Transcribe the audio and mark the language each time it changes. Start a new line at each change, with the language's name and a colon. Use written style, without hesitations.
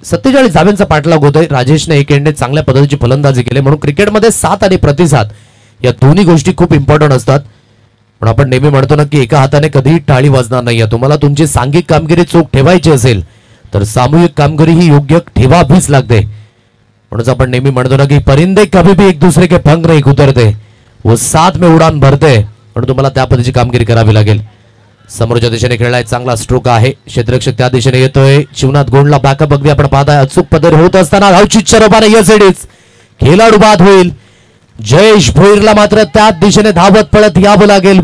Marathi: 47 धाव्यांचा पाठलाग होतोय. राजेशने एक एंडने चांगल्या पद्धतीची फलंदाजी केली. म्हणून क्रिकेटमध्ये साथ आणि प्रतिसाद या दोन्ही गोष्टी खूप इम्पॉर्टंट असतात. पण आपण नेहमी म्हणतो ना की एका हाताने कधीही टाळी वाजणार नाही. तुम्हाला तुमची सांघिक कामगिरी चोख ठेवायची असेल तर सामूहिक कामगिरी ही योग्य ठेवावीच लागते. म्हणून आपण नेहमी म्हणतो ना की
Hindi: परिंदे कभी भी एक दूसरे के पंख नहीं उतरते, वो साथ में उडान भरते.
Marathi: म्हणून तुम्हाला त्या पद्धतीची कामगिरी करावी लागेल. समोरच्या दिशेने खेळलाय चांगला स्ट्रोक आहे. क्षेत्ररक्षक त्या दिशेने येतोय. शिवनाथ गोंडला बॅकअप अगदी आपण पाहताय अचूक पद्धतीने होत असताना धावची चरबाने यसेडीच खेळाडू बाद होईल. जयेश भोईरला मात्र त्याच दिशेने धावत पळत यावं लागेल.